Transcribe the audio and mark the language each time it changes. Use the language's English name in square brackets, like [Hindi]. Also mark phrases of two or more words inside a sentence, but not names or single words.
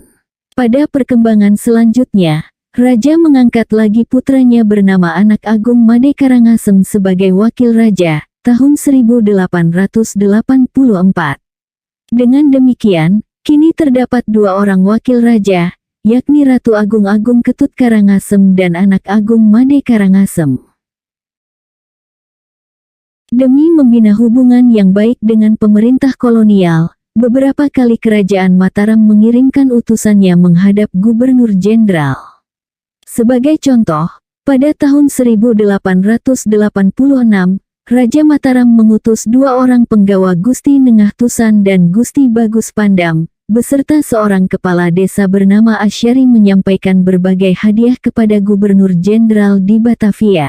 [Indonesian] Pada perkembangan selanjutnya, Raja mengangkat lagi putranya bernama Anak Agung Made Karangasem sebagai wakil raja, tahun 1884. Dengan demikian, kini terdapat 2 orang wakil raja, yakni Ratu Agung Ketut Karangasem dan Anak Agung Made Karangasem. Demi membina hubungan yang baik dengan pemerintah kolonial, beberapa kali kerajaan Mataram mengirimkan utusannya menghadap Gubernur Jenderal. Sebagai contoh, pada tahun 1886, Raja Mataram mengutus 2 orang penggawa Gusti Nengah Tusan dan Gusti Bagus Pandam, beserta seorang kepala desa bernama Asyari menyampaikan berbagai hadiah kepada Gubernur Jenderal di Batavia.